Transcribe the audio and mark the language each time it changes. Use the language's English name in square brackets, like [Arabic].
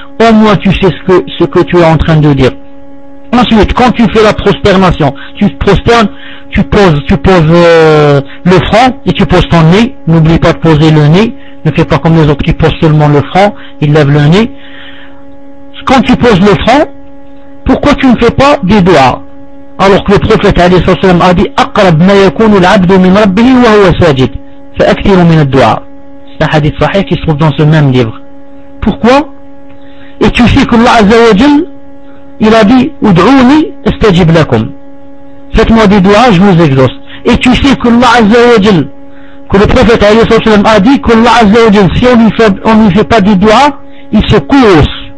[French] Au moins, tu sais ce que tu es en train de dire. Ensuite, quand tu fais la prosternation, tu te prosternes, tu poses le front et tu poses ton nez. N'oublie pas de poser le nez. Ne fais pas comme les autres qui posent seulement le front, ils lèvent le nez. Quand tu poses le front, pourquoi tu ne fais pas des doigts? Alors que le prophète alayhi salatu wa sallam a dit [Arabic] أقرب ما يكون العبد من ربه وهو ساجد فأكثر من الدعاء. [French] C'est un hadith sahih qui se trouve dans ce même livre. Pourquoi? Et tu sais qu'Allah Azza wa Jal, il a dit [Arabic] ادعوني استجب لكم. [French] Faites-moi des doigts, je vous exauce. Et tu sais qu'Allah Azza wa Jal, que le prophète alayhi salatu wa sallam a dit qu'Allah Azza wa Jal, si on ne lui fait pas des doigts, il se course.